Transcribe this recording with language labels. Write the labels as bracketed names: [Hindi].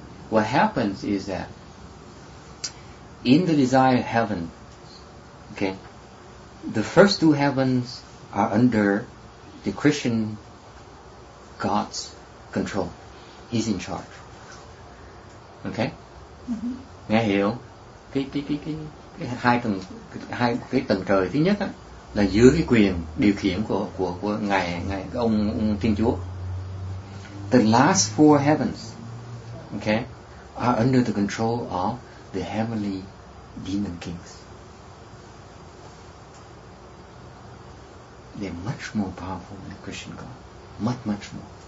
[English] What happens is that in the desired heaven, okay, the first 2 heavens are under the Christian God's control. He's in charge. Okay? [Vietnamese] Nghe hiểu? Cái hai tầng trời thứ nhất á, là dưới cái quyền điều khiển của ngài ông Thiên Chúa. [English] the last 4 heavens, okay, are under the control of the heavenly demon kings. They're much more powerful than the Christian God. Much, much more.